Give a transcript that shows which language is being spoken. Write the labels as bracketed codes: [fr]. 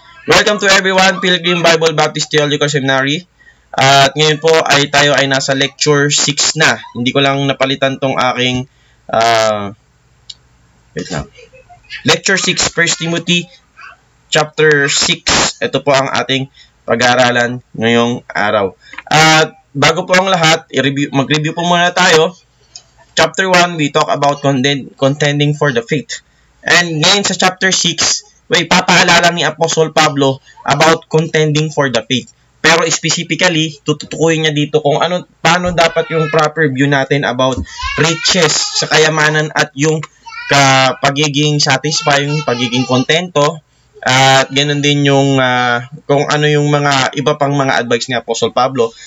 [en] Welcome to everyone, Pilgrim Bible Baptist Theological Seminary. [tl] At ngayon po ay tayo ay nasa lecture 6 na. Hindi ko lang napalitan tong aking wait lang. [en] Lecture 6, 1 Timothy chapter 6. [tl] Ito po ang ating pag-aaralan ngayong araw. At bago po ang lahat, mag-review po muna tayo. [en] Chapter 1, we talk about contending for the faith. [tl] And ngayon sa chapter 6, papaalala ni Apostle Pablo [en] about contending for the faith. [tl] Pero specifically, tututukuyin niya dito kung paano dapat yung proper view natin [en] about riches [tl] sa kayamanan at yung pagiging satisfying, pagiging kontento, at ganun din yung kung ano yung mga iba pang mga advice ni Apostle Pablo.